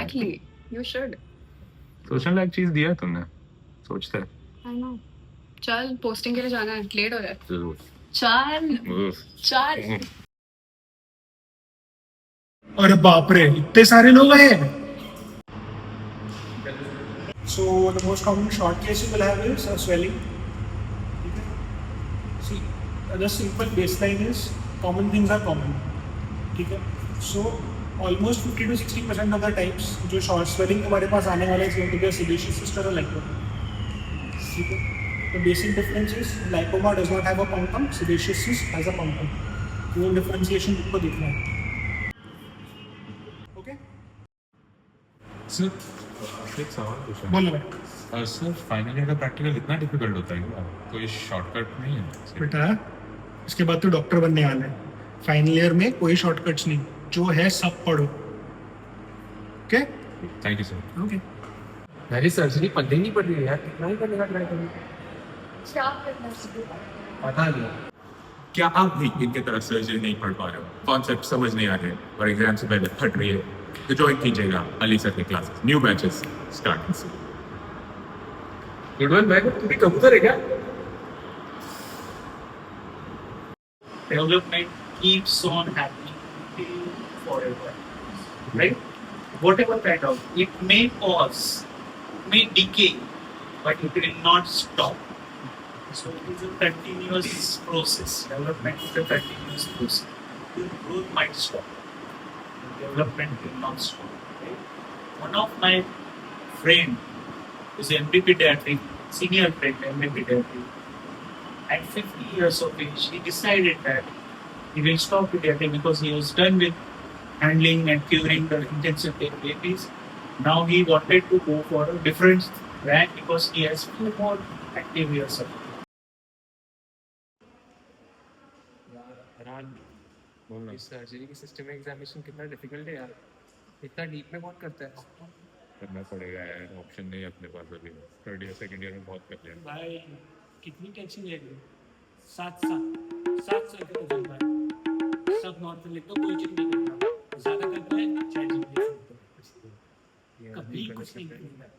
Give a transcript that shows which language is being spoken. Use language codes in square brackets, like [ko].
[en] Exactly, you should. [hi] सोचने लायक चीज दिया है तुमने, सोचता है। [en] I know. [hi] चल पोस्टिंग के लिए जाना है, लेट हो रहा है। जरूर। चल। अरे बाप रे, इतने सारे लोग आए हैं। [en] So the most common short case you will have is swelling. See, the simple baseline is common things are common. [hi] ठीक है? [en] So almost 50 to 60% of the times [hi] जो short swelling तुम्हारे पास आने वाला है [en] is going to be a sebaceous cyst or a lipoma. [hi] ठीक है? [en] The basic difference is lipoma does not have a punctum, sebaceous cyst has a punctum. [hi] वो differentiation तुमको देखना है. [en] Okay? [hi] सर एक सवाल पूछा। बोलो भाई. सर फाइनल ईयर का प्रैक्टिकल इतना डिफिकल्ट होता है क्या? कोई शॉर्टकट नहीं है? बेटा इसके बाद तो डॉक्टर बनने वाला है. फाइनल ईयर में कोई शॉर्टकट्स नहीं, जो है सब पढ़ो. [en] Okay thank you sir. Okay. [hi] मेरी सर्जरी पढ़नी नहीं पड़ रही है यार, कितना ही करने का ट्राई करूँ। पता नहीं। क्या आप भी इनके तरफ सर्जरी नहीं पढ़ पा रहे हो, कॉन्सेप्ट समझ नहीं आ रहे और एग्जाम से पहले फट रही है, तो ज्वाइन कीजिएगा अली सर के क्लासेस। [en] New batches starting से। [hi] गुडवन भाई, तू भी कबूतर है क्या? [en] Development keeps on happening forever, right? Whatever kind of, it may pause, may decay, but it will not stop. So it is a continuous process. Development is a continuous process. Your growth might stop, development will not stop. Right? One of my friend is MD pediatric, senior friend MD pediatric. At 50 years of age, he decided that he will stop pediatric because he was done with handling and curing the intensive care babies. Now he wanted to go for a different rank because he has few more active years of life. [hi] इस surgery की system examination कितना difficult है यार, इतना deep में कौन करता है? करना पड़ेगा यार, ऑप्शन नहीं है अपने पास अभी। थर्ड ईयर सेकंड ईयर में बहुत कर लिया। भाई कितनी टेंशन ले रही हो? 7 साल का तजुर्बा है, सब नॉर्मल लिख दो, कोई चीज नहीं करना, ज्यादा करना है चैट जीपीटी से कभी कुछ नहीं करना।